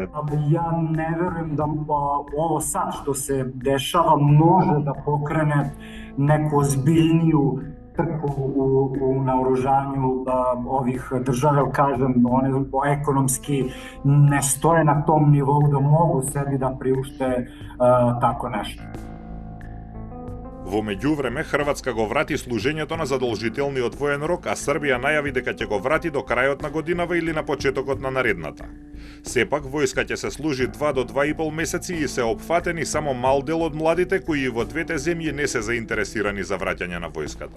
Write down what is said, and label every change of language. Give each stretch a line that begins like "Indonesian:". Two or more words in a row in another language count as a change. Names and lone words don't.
Serbian: Ja ne verujem da ovo sad što se dešava može da pokrene neku ozbiljniju trku u naoružanju ovih država, kažem, one ekonomski ne stoje na tom nivou da mogu sebi da priušte tako nešto.
Macedonian: Во меѓувреме, Хрватска го врати служењето на задолжителниот воен рок, а Србија најави дека ќе го врати до крајот на годинава или на почетокот на наредната. Сепак, војска ќе се служи 2 до 2,5 месеци и се опфатени само мал дел од младите кои во двете земји не се заинтересирани за враќање на војската.